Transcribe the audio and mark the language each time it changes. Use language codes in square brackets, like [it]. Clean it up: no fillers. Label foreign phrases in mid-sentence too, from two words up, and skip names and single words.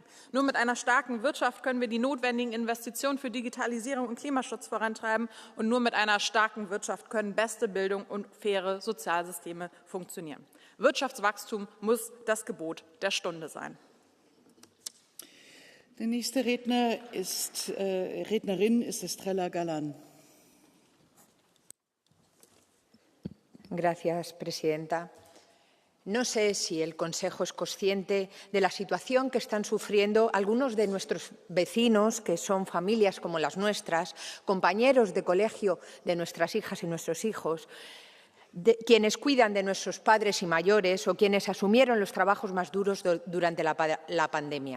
[de] Nur mit einer starken Wirtschaft können wir die notwendigen Investitionen für Digitalisierung und Klimaschutz vorantreiben. Und nur mit einer starken Wirtschaft können beste Bildung und faire Sozialsysteme funktionieren. Wirtschaftswachstum muss das Gebot der Stunde sein. Der nächste Rednerin ist Estrella Galán. [es] Señora presidenta. No sé si el Consejo es consciente de la situación que están sufriendo algunos de nuestros vecinos, que son familias como las nuestras, compañeros de colegio de nuestras hijas y nuestros hijos, quienes cuidan de nuestros padres y mayores o quienes asumieron los trabajos más duros durante la pandemia.